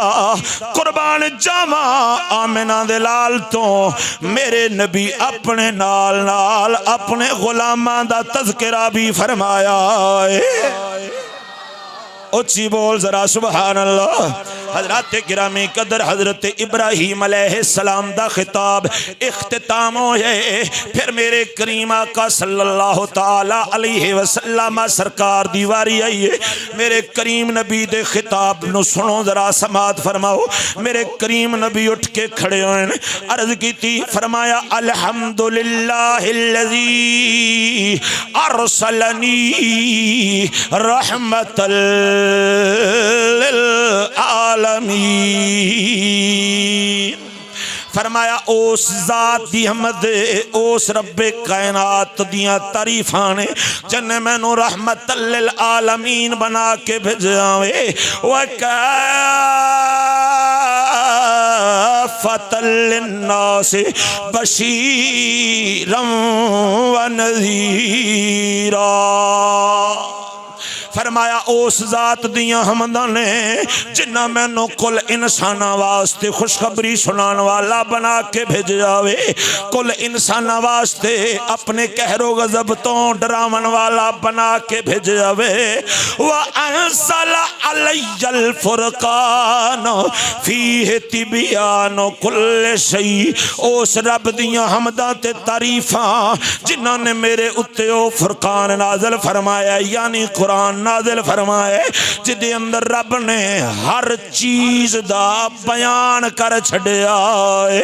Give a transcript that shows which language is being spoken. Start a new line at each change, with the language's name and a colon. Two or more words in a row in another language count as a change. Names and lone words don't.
Punjabi: قربان جاواں آمنہ دے لال توں میرے نبی اپنے نال نال اپنے غلاماں دا تذکرہ بھی فرمایا ہے. اچی بول ذرا
Arabic: سبحان الله.
Punjabi: حضرت گرامی قدر حضرت ابراہیم علیہ السلام دا خطاب اختتام ہوئے. پھر میرے کریم آقا
Arabic: صلى الله تعالى عليه وسلم
Punjabi: سرکار دی واری آئی ہے. میرے کریم نبی دے خطاب نوں سنو ذرا، سماعت فرماؤ. میرے کریم نبی اٹھ کے کھڑے ہوئے، عرض کی، فرمایا
Arabic: الحمد لله الذي أرسلني رحمة العالمين.
Punjabi: فرمایا اس ذات دی حمد، اس ربِ کائنات دیاں تعریفاں نے جنّے مینوں
Arabic: رحمة للعالمين
Punjabi: بنا کے بھیجا وے.
Arabic: وكافة للناس بشيرا ونذيرا.
Punjabi: فرمایا اس ذات دیاں حمداں نے جنہاں مینوں کل انساناں واسطے خوشخبری سنانے والا بنا کے بھیجا وے. کل انساناں واسطے اپنے قہر و غضب توں ڈراون والا بنا کے بھیجا وے.
Arabic: وأنزل علي الفرقان فيه تبيان كل شيء.
Punjabi: اس رب دیاں حمداں تے تعریفاں جنہاں نے میرے اتے او فرقان نازل فرمایا، یعنی قرآن نازل فرمائے، جدے اندر رب نے ہر چیز دا بیان کر چھڈیا ہے.